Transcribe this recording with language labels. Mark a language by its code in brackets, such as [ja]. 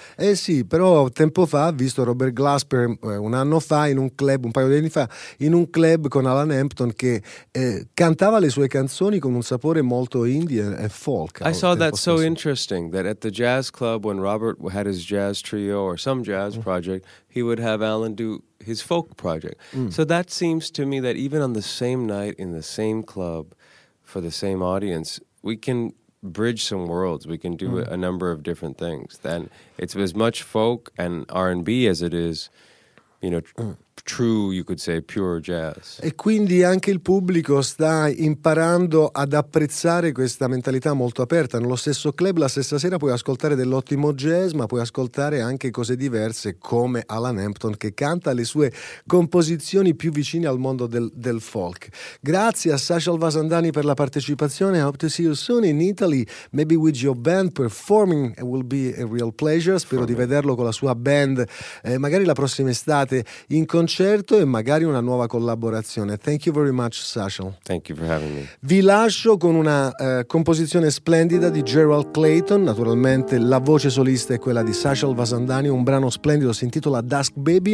[it] Eh sì, però tempo fa ho visto Robert Glasper un anno fa in un club, un paio di anni fa, in un club con Alan Hampton che cantava le sue canzoni con un sapore molto indie e folk. [en] I saw that so interesting that at the jazz club when Robert had his jazz trio or some jazz project, he would have Alan do his folk project. So that seems to me that even on the same night in the same club for the same audience, we can bridge some worlds, we can do a number of different things. Then it's as much folk and R&B as it is, you know, true, you could say, pure jazz. [it] E quindi anche il pubblico sta imparando ad apprezzare questa mentalità molto aperta. Nello stesso club, la stessa sera, puoi ascoltare dell'ottimo jazz, ma puoi ascoltare anche cose diverse, come Alan Hampton, che canta le sue composizioni più vicine al mondo del folk. Grazie a Sashal Vasandhani per la partecipazione. [en] I hope to see you soon in Italy, maybe with your band performing. It will be a real pleasure. [it] Spero di vederlo con la sua band, magari la prossima estate, in concerto e magari una nuova collaborazione. [en] Thank you very much, Sashal. Thank you for having me. [it] Vi lascio con una composizione splendida di Gerald Clayton. Naturalmente la voce solista è quella di Sashal Vasandhani, un brano splendido, si intitola Dusk Baby.